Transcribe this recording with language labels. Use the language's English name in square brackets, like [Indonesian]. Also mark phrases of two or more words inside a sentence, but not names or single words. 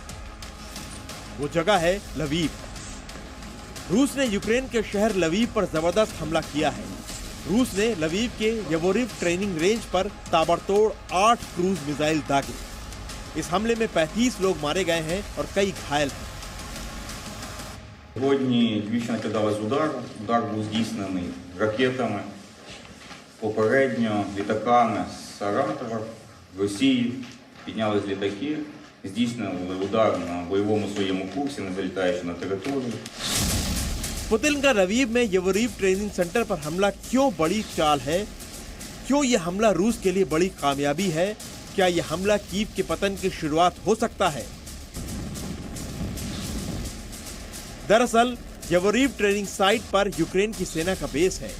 [Hindi] वो जगह है लवीव। रूस ने यूक्रेन के शहर लवीव पर जबरदस्त हमला किया है। रूस ने लवीव के यवोरिव [English] training range [Hindi] पर ताबड़तोड़ 8 क्रूज मिसाइल दागे। इस हमले में 35 लोग मारे गए हैं और कई घायल हैं। [Ukrainian] Сьогодні двічі накидались удар. Удар був здійснений ракетами, попередньо літаками з Саратова, в Росії. Піднялись літаки, здійснили удар на бойовому своєму курсі, не залітаючи на територію. [Hindi] पुतिन का लवीव में यवोरिव [English] training centre [Hindi] पर हमला क्यों बड़ी चाल है? क्यों यह हमला रूस के लिए बड़ी कामयाबी है? क्या यह हमला कीव के पतन की शुरुआत हो सकता है? दरअसल यवोरिव [English] training site [Hindi] पर यूक्रेन की सेना का बेस है।